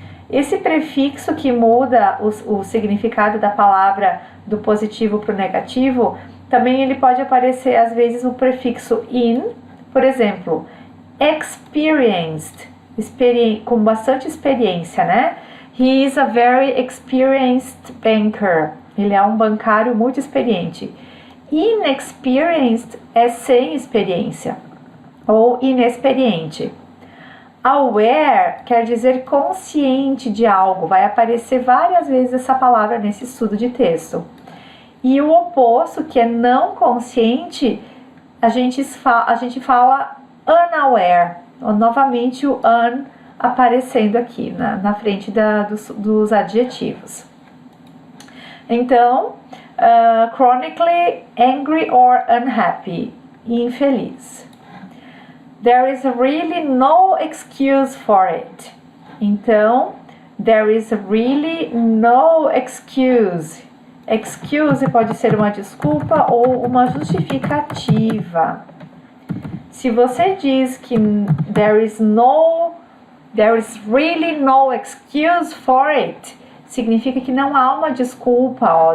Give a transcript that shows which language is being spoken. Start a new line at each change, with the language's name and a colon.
Portuguese: Esse prefixo que muda o significado da palavra do positivo para o negativo, também ele pode aparecer às vezes no prefixo in, por exemplo, experienced, com bastante experiência, né?
English: He is a very experienced banker.
Portuguese: Ele é um bancário muito experiente. Inexperienced é sem experiência ou inexperiente. Aware quer dizer consciente de algo. Vai aparecer várias vezes essa palavra nesse estudo de texto. E o oposto, que é não consciente, a gente fala unaware. Novamente o un aparecendo aqui na frente dos adjetivos.
English: Então, chronically angry or unhappy, infeliz. There is really no excuse for it. Então, there is really no excuse.
Portuguese: Excuse pode ser uma desculpa ou uma justificativa. Se você diz que
English: there is really no excuse for it,
Portuguese: significa que não há uma desculpa, ó.